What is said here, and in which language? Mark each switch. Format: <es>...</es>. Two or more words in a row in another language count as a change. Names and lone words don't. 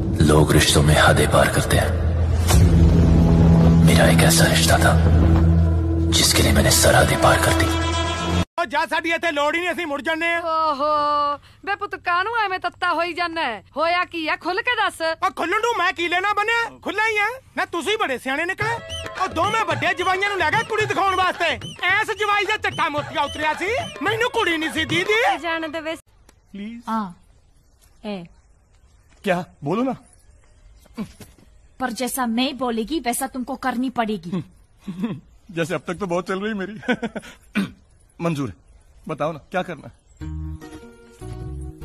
<hi>लोग रिश्तों में हदें पार करते हैं। मेरा एक ऐसा रिश्ता था जिसके लिए मैंने सरहदें पार कर दी।</hi> <pa>ਜਾ ਸਾਡੀ ਇੱਥੇ ਲੋੜ ਹੀ ਨਹੀਂ, ਅਸੀਂ ਮੁੜ ਜੰਨੇ ਆ। ਓਹੋ ਬੇ ਪੁੱਤ ਕਾਹਨੂੰ ਐਵੇਂ ਤੱਤਾ ਹੋਈ ਜਾਂਦਾ ਹੋਇਆ ਕੀ ਆ ਖੁੱਲ ਕੇ ਦੱਸ। ਆ ਖੁੱਲਣ ਨੂੰ ਮੈਂ ਕੀ ਲੈਣਾ ਬਣਿਆ, ਖੁੱਲਾ ਹੀ ਆ ਨਾ। ਤੁਸੀਂ ਬੜੇ ਸਿਆਣੇ ਨਿਕਲੇ। ਉਹ ਦੋਵੇਂ ਵੱਡੇ ਜਵਾਈਆਂ ਨੂੰ ਲੈ ਗਏ ਕੁੜੀ ਦਿਖਾਉਣ ਵਾਸਤੇ। ਐਸ ਜਵਾਈ ਦਾ ਚੱਟਾ ਮੋਤੀਆ ਉਤਰਿਆ ਸੀ, ਮੈਨੂੰ ਕੁੜੀ ਨਹੀਂ ਸੀ ਦੀਦੀ। ਜਾਣ ਦੇ ਵੇ</pa> <hi>प्लीज। ए क्या बोलो ना। पर जैसा मैं बोलेगी वैसा तुमको करनी पड़ेगी। जैसे अब तक तो बहुत चल रही मेरी। मंजूर है, बताओ ना क्या करना है।</hi>